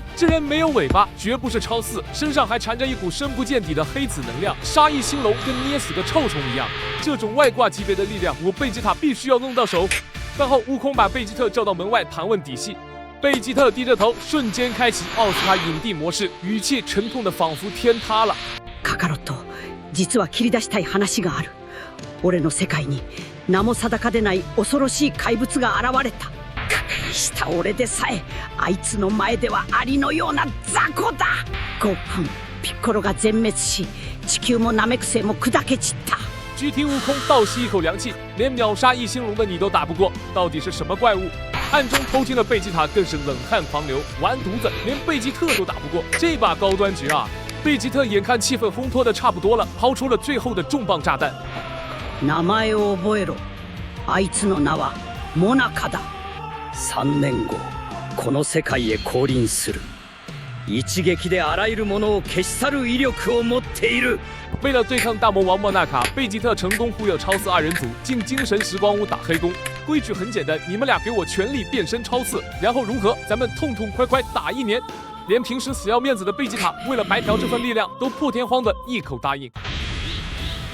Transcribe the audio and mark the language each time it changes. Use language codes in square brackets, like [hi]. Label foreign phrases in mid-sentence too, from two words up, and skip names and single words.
[zh] 这人没有尾巴，绝不是超四，身上还缠着一股深不见底的黑子能量，杀一星龙跟捏死个臭虫一样。这种外挂级别的力量，我贝吉塔必须要弄到手。饭后，悟空把贝吉特叫到门外盘问底细。贝吉特低着头，瞬间开启奥斯卡影帝模式，语气沉痛的仿佛天塌了。 [ja] カカロット、実は切り出したい話がある。俺の世界に名も定かでない恐ろしい怪物が現れた。した俺でさえあいつの前ではアリのような雑魚だ。ゴーハン、ピッコロが全滅し、地球もナメク星も砕け散った。 [zh] GT 悟空倒吸一口凉气，连秒杀一星龙的你都打不过，到底是什么怪物？暗中偷听的贝吉塔更是冷汗狂流，完犊子，连贝吉特都打不过，这把高端局啊！贝吉特眼看气氛烘托的差不多了，抛出了最后的重磅炸弹。 [ja] 名前を覚えろ。あいつの名はモナカだ。 3年後、この世界へ降臨する。一撃であらゆるものを消し去る威力を持っている。 [zh] 为了对抗大魔王莫纳卡，贝吉特成功忽悠超四2人组进精神时光屋打黑工。规矩很简单，你们俩给我全力变身超四，然后如何？咱们痛痛快快打1年。连平时死要面子的贝吉塔，为了白嫖这份力量，都破天荒的一口答应。